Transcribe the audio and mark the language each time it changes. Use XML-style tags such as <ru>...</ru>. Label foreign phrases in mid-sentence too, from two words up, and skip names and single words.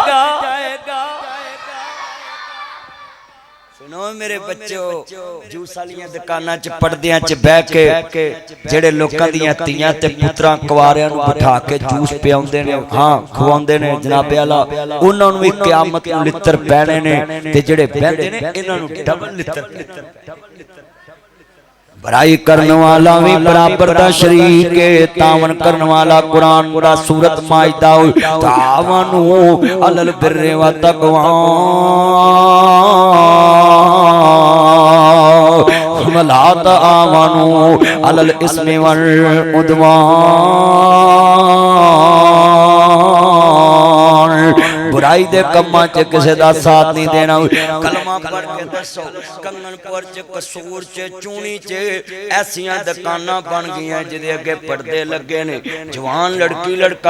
<pa>سنو میرے بچوں جوس والیاں دکاناں چ پردیاں چ بہہ کے جیہڑے لوکاں دیاں دھیاں تے پتراں کنواریاں نوں بٹھا کے جوس پیاؤندے نیں ہاں کھواؤندے نیں جنابِ عالی اوہناں نوں بھی قیامت نوں لتر پینے نیں تے جیہڑے بہندے نیں ایہناں نوں ڈبل لتر برائی کرنے والا بھی برابر دا شریک ہے تعاون کرنے والا قرآن دا سورت مائدہ</pa> <ar>تعاونوا على البر والتقوى ولا تعاونوا على الإثم وال</ar> <pa>عدوان برائی دے کماں چ کسے دا ساتھ نہیں دینا کلمہ پڑھ کے دسو کنگن پور چ قصور چ چونی چ ایسیاں دکاناں بن گئیاں جیدے اگے پردے لگے نیں جوان لڑکی لڑکا</pa>